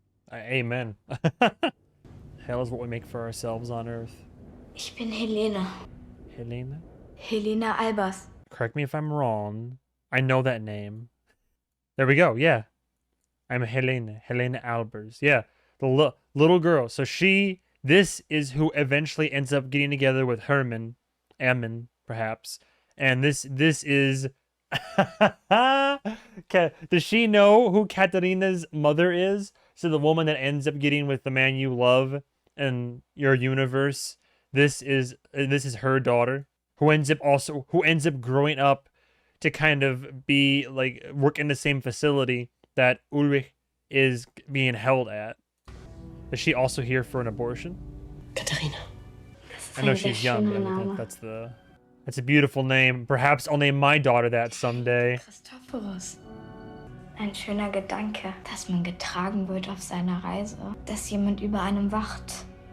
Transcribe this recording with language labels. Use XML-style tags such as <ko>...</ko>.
<en>Amen. Hell is what we make for ourselves on Earth.</en> <de>Ich bin Helene. Helene? Helene Albers.</de> <en>Correct me if I'm wrong. I know that name. There we go, yeah. I'm Helene Albers. Yeah, the little girl. So this is who eventually ends up getting together with Herman, Ammon, perhaps. And this is... Does she know who Katarina's mother is? So the woman that ends up getting with the man you love in your universe, this is her daughter, who ends up growing up to kind of be like work in the same facility that Ulrich is being held at. Is she also here for an abortion? Katharina. I know she's young, but that's a beautiful name. Perhaps I'll name my daughter that someday. Christophorus.</en> <de>Ein schöner Gedanke, dass man getragen wird auf seiner Reise, dass jemand über einem wacht.</de>